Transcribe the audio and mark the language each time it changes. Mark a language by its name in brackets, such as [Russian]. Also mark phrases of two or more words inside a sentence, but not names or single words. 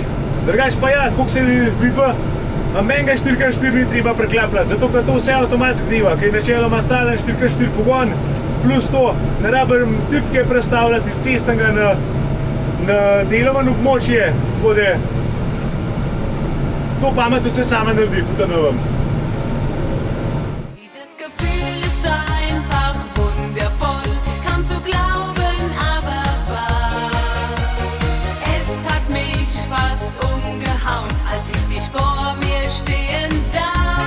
[Slovenian] Drugač pa ja, tako se vidva, a menga 4x4 ni treba preklapljati, zato ker to vse avtomatsko deva, ker je načeloma stalen 4x4 pogon, plus to, ne rabim tipke prestavljati iz cestnega na delovan območje, tako da to pamet vse sama naredi, po novem. [German] Dieses Gefühl ist einfach wundervoll, kaum zu glauben, aber wahr. Es hat mich fast umgehauen, als ich dich vor mir stehen sah.